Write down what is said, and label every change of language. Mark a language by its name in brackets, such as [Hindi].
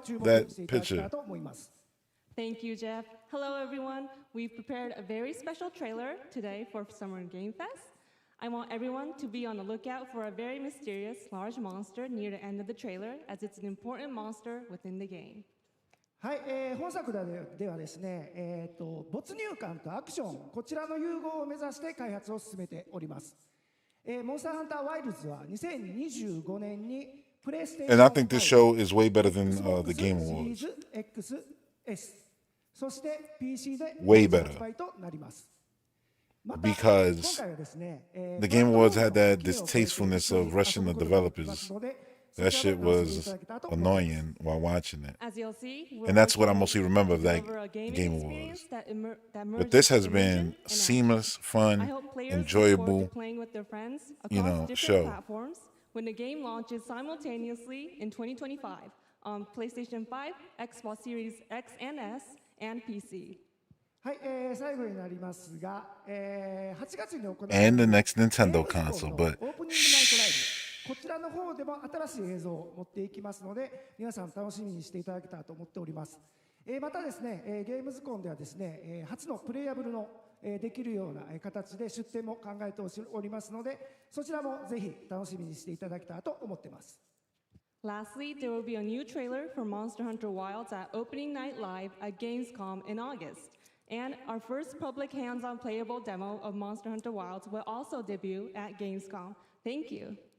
[English] That picture. Thank you, Jeff. Hello, everyone. We've prepared a very special trailer today for Summer Game Fest. I want everyone to be on the lookout for a very mysterious large monster near the end of the trailer, as it's an important monster within the game. [Japanese] はい、本作ではですね、没入感とアクション、こちらの融合を目指して開発を進めております。モンスターハンターワイルズは2025年にプレイステーション [English] And I think this show is way better than the Game Awards. [Japanese] シリーズ XS、そして PC で [English] Way better. [Japanese] 発売となります。 [English] Because the Game Awards had that distastefulness of rushing the developers. That shit was annoying while watching it. As you'll see, And that's what I mostly remember of that Game Awards. But this has been seamless, fun, enjoyable, playing with their friends you know, across show. different platforms when the game launches simultaneously in 2025 on PlayStation 5, Xbox Series X and S, and PC. [Japanese] はい、最後になりますが、8月に行われる [English] And the next Nintendo console, but [Japanese] オープニングナイトライブ、こちらの方でも新しい映像を持っていきますので、皆さん楽しみにしていただけたらと思っております。またですね、ゲームズコンではですね、初のプレイヤブルのできるような形で出展も考えておりますので、そちらもぜひ楽しみにしていただけたらと思っています。 [English] Lastly, there will be a new trailer for Monster Hunter Wilds at Opening Night Live at Gamescom in August. And our first public hands-on playable demo of Monster Hunter Wilds will also debut at Gamescom. Thank you.